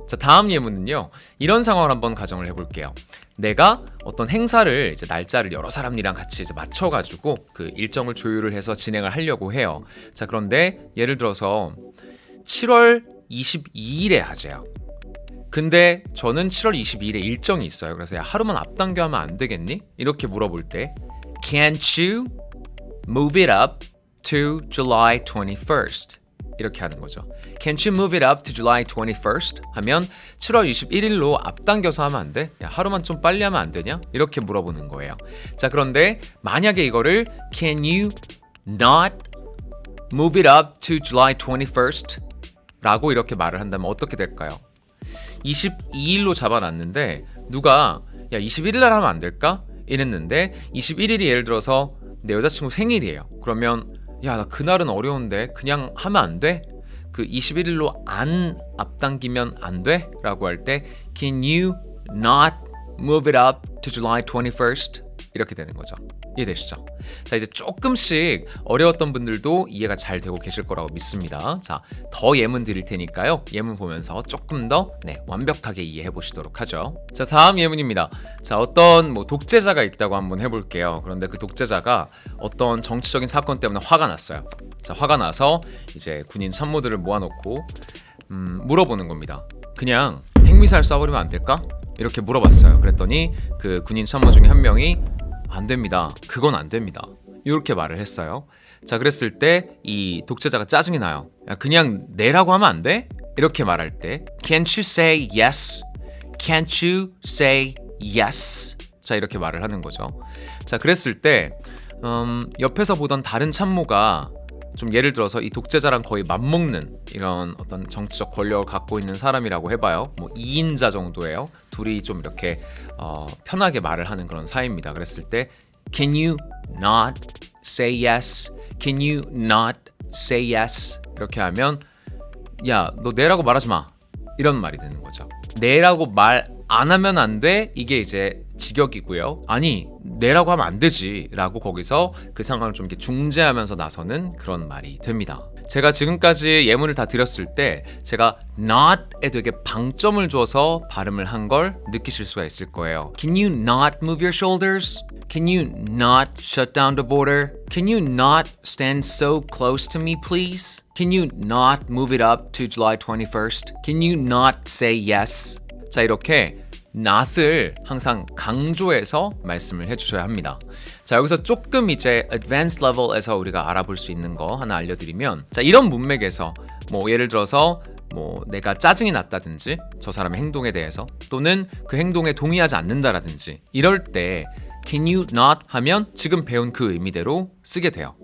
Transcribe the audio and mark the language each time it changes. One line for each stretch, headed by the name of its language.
Korean: 자, 다음 예문은요, 이런 상황을 한번 가정을 해볼게요. 내가 어떤 행사를 이제 날짜를 여러 사람이랑 같이 이제 맞춰가지고 그 일정을 조율을 해서 진행을 하려고 해요. 자, 그런데 예를 들어서 7월 22일에 하재요. 근데 저는 7월 22일에 일정이 있어요. 그래서 야, 하루만 앞당겨 하면 안 되겠니? 이렇게 물어볼 때
English: Can't you move it up to July 21st?
Korean: 이렇게 하는 거죠.
English: Can't you move it up to July 21st?
Korean: 하면 7월 21일로 앞당겨서 하면 안 돼? 야, 하루만 좀 빨리 하면 안 되냐? 이렇게 물어보는 거예요. 자, 그런데 만약에 이거를
English: Can you not move it up to July 21st?
Korean: 라고 이렇게 말을 한다면 어떻게 될까요? 22일로 잡아놨는데 누가 야 21일 날 하면 안 될까? 이랬는데 21일이 예를 들어서 내 여자친구 생일이에요. 그러면 야 나 그날은 어려운데 그냥 하면 안 돼? 그 21일로 안 앞당기면 안 돼? 라고 할 때
English: Can you not move it up to July 21st?
Korean: 이렇게 되는 거죠. 이해되시죠? 자, 이제 조금씩 어려웠던 분들도 이해가 잘 되고 계실 거라고 믿습니다. 자, 더 예문 드릴 테니까요. 예문 보면서 조금 더 완벽하게 이해해 보시도록 하죠. 자, 다음 예문입니다. 자, 어떤 독재자가 있다고 한번 해볼게요. 그런데 그 독재자가 어떤 정치적인 사건 때문에 화가 났어요. 자, 화가 나서 이제 군인 참모들을 모아놓고 물어보는 겁니다. 그냥 핵미사일 쏴버리면 안 될까? 이렇게 물어봤어요. 그랬더니 그 군인 참모 중에 한 명이 안 됩니다. 그건 안 됩니다. 이렇게 말을 했어요. 자, 그랬을 때 이 독재자가 짜증이 나요. 야, 그냥 내라고 하면 안 돼? 이렇게 말할 때
English: Can't you say yes? Can't you say yes?
Korean: 자, 이렇게 말을 하는 거죠. 자, 그랬을 때 옆에서 보던 다른 참모가 좀 예를 들어서 이 독재자랑 거의 맞먹는 이런 어떤 정치적 권력을 갖고 있는 사람이라고 해봐요. 2인자 정도예요. 둘이 좀 이렇게 편하게 말을 하는 그런 사이입니다. 그랬을 때
English: Can you not say yes? Can you not say yes?
Korean: 이렇게 하면 야, 너 내라고 말하지 마. 이런 말이 되는 거죠. 내라고 말 안 하면 안 돼. 이게 이제 직역이고요. 아니, 내라고 하면 안 되지 라고 거기서 그 상황을 좀 이렇게 중재하면서 나서는 그런 말이 됩니다. 제가 지금까지 예문을 다 드렸을 때 제가 not에 되게 방점을 줘서 발음을 한 걸 느끼실 수가 있을 거예요.
English: Can you not move your shoulders? Can you not shut down the border? Can you not stand so close to me, please? Can you not move it up to July 21st? Can you not say yes?
Korean: 자, 이렇게 not을 항상 강조해서 말씀을 해주셔야 합니다. 자, 여기서 조금 이제 advanced level에서 우리가 알아볼 수 있는 거 하나 알려드리면, 자, 이런 문맥에서 예를 들어서 내가 짜증이 났다든지 저 사람의 행동에 대해서, 또는 그 행동에 동의하지 않는다라든지 이럴 때 Can you not 하면 지금 배운 그 의미대로 쓰게 돼요.